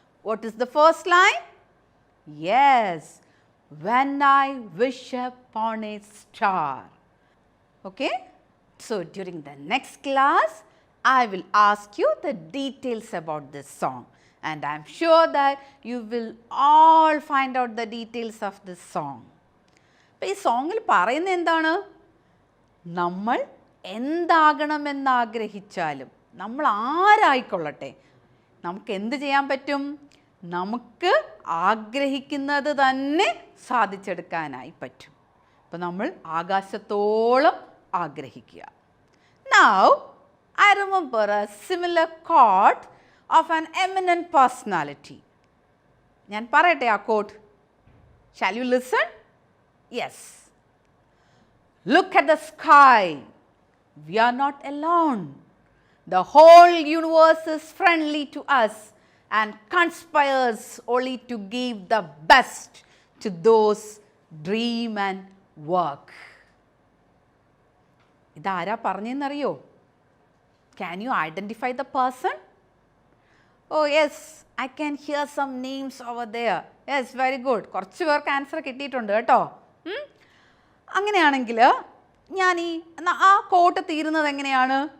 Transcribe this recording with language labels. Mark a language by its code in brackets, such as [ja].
[en] What is the first line? Yes, when I wish upon a star. Okay? So, during the next class, I will ask you the details about this song. And I am sure that you will all find out the details of this song. [ml] അപ്പം ഈ സോങ്ങിൽ പറയുന്നത് എന്താണ്? നമ്മൾ എന്താകണമെന്നാഗ്രഹിച്ചാലും, നമ്മൾ ആരായിക്കൊള്ളട്ടെ, നമുക്ക് എന്ത് ചെയ്യാൻ പറ്റും? നമുക്ക് ആഗ്രഹിക്കുന്നത് തന്നെ സാധിച്ചെടുക്കാനായി പറ്റും. അപ്പം നമ്മൾ ആകാശത്തോളം ആഗ്രഹിക്കുക. [en] Now, I remember a similar quote of an eminent personality. [ml] ഞാൻ പറയട്ടെ ആ quote. [en] Shall you listen? Yes. Look at the sky. We are not alone. The whole universe is friendly to us and conspires only to give the best to those dream and work. [ml] ഇതാരാ പറഞ്ഞെന്നറിയോ? [en] Can you identify the person? Oh yes, I can hear some names over there. Yes, very good. [ml] കുറച്ച് പേർക്ക് answer കിട്ടിയിട്ടുണ്ട് കേട്ടോ. അങ്ങനെയാണെങ്കിൽ ഞാൻ ആ coat തീരുന്നത് എങ്ങനെയാണ്?